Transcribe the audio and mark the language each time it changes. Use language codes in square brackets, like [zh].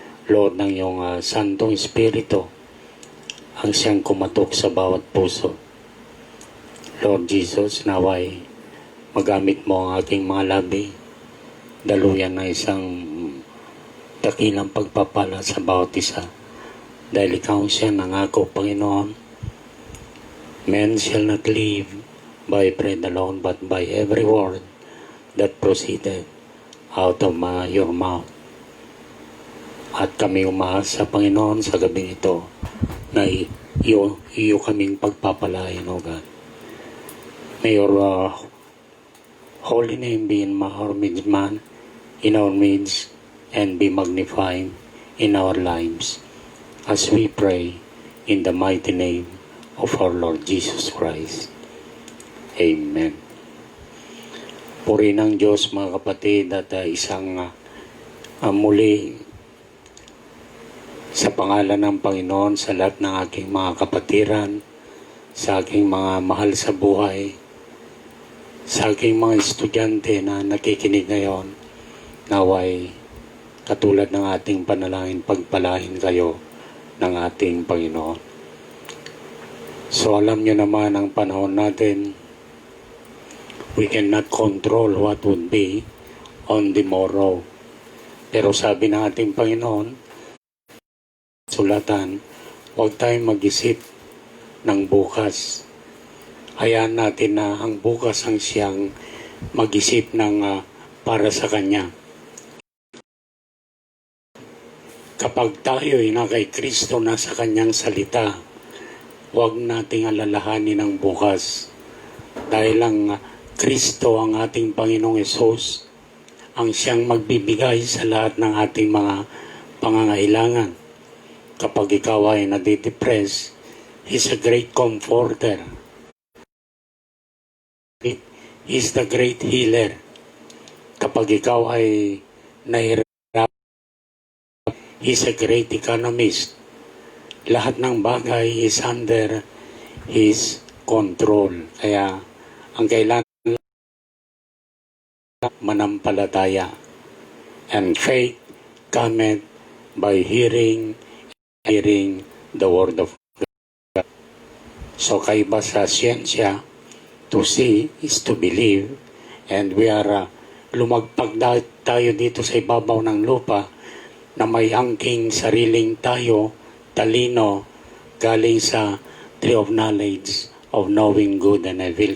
[tl] Lord, ng iyong Santong Espiritu ang siyang kumatok sa bawat puso. Lord Jesus, naway magamit mo ang aking mga labi, daluyan na isang dakilang pagpapala sa bawat isa. Dahil ikaw siya nangako, Panginoon, [en] men shall not live by bread alone, but by every word that proceeded out of your mouth. [tl] At kami umaasa, Panginoon, sa gabing ito na iyo kaming pagpapalain, O God. [en] May your holy name be in our midst, man, in our midst, and be magnified in our lives as we pray in the mighty name of our Lord Jesus Christ. Amen. [tl] Puri ng Diyos, mga kapatid, at isang muli sa pangalan ng Panginoon sa lahat ng aking mga kapatiran, sa aking mga mahal sa buhay, sa aking mga estudyante na nakikinig ngayon, naway katulad ng ating panalangin, pagpalain kayo ng ating Panginoon. So alam nyo naman ang panahon natin, [en] we cannot control what would be on the morrow. [tl] Pero sabi ng ating Panginoon, sulatan, huwag tayong mag-isip ng bukas. Hayaan natin na ang bukas ang siyang mag-isip ng para sa Kanya. Kapag tayo'y na kay Kristo na sa Kanyang salita, huwag nating alalahanin ang bukas. Dahil ang Kristo, ang ating Panginoong Hesus, ang siyang magbibigay sa lahat ng ating mga pangangailangan. Kapag ikaw ay nadidepress, [en] He's a great comforter. He's the great healer. [tl] Kapag ikaw ay nahihirap, [en] He's a great economist. [tl] Lahat ng bagay [en] is under His control. [tl] Kaya ang kailangan manampalataya. [en] And faith cometh by hearing the word of God. [tl] So kaiba sa siyensya, [en] to see is to believe, and we are [tl] lumagpag tayo dito sa ibabaw ng lupa na may angking sariling tayo, talino, galing sa [en] tree of knowledge of knowing good and evil.